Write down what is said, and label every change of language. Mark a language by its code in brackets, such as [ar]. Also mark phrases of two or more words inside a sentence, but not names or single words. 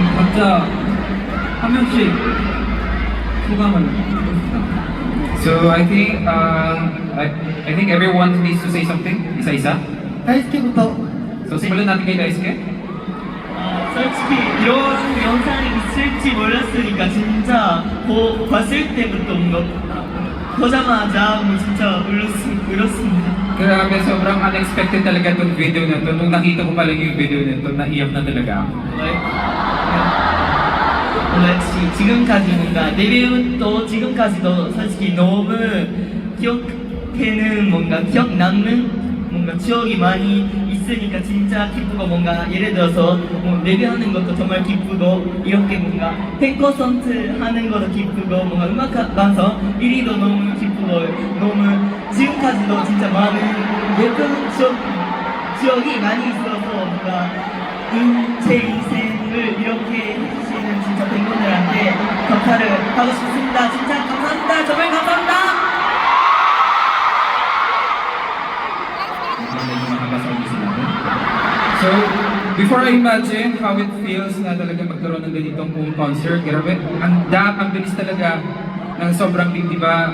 [ko] 각자 한 명씩 소감을 해봅시다. [en] So I think everyone needs to say something. [tl] isa-isa. [ko] 다이스케부터. [tl] So simulan natin kay Daisuke. [ko] 솔직히 이런 영상이 있을지 몰랐으니까 진짜 봤을 때부터 뭔가 보자마자 뭐 진짜 울었습니다. [tl] Grabe, sobrang unexpected talaga itong video na to. Nung nakita ko pa lang yung video na to, naiyak na talaga ako. [ko] 지금까지 뭔가 데뷔부터 지금까지도 솔직히 너무 기억되는 뭔가 기억 남는 뭔가 추억이 많이 있으니까 진짜 기쁘고 뭔가 예를 들어서 뭐 데뷔하는 것도 정말 기쁘고 이렇게 뭔가 팬콘서트 하는 것도 기쁘고 뭔가 음악 방송 1위도 너무 기쁘고 너무 지금까지도 진짜 많은 예쁜 추억이 많이 있어서 뭔가 제 인생을 이렇게 해주시는 진짜 팬분들한테 감사를 하고 싶습니다. 진짜 감사합니다. 정말 감사합니다. [en] So, before I imagine how it feels [tl] na talaga magkaroon ng ganitong [en] home concert, [tl] grabe, ang bilis talaga ng sobrang big, diba?